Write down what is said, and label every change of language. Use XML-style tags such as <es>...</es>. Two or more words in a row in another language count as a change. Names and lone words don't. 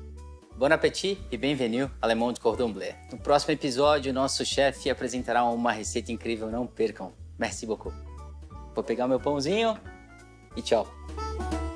<fr>Bon appétit e bienvenue à Le Monde Cordon Bleu.</fr> <pt>No próximo episódio, nosso chefe apresentará uma receita incrível, não percam.</pt> <fr>Merci beaucoup.</fr> <pt>Vou pegar meu pãozinho e tchau.</pt>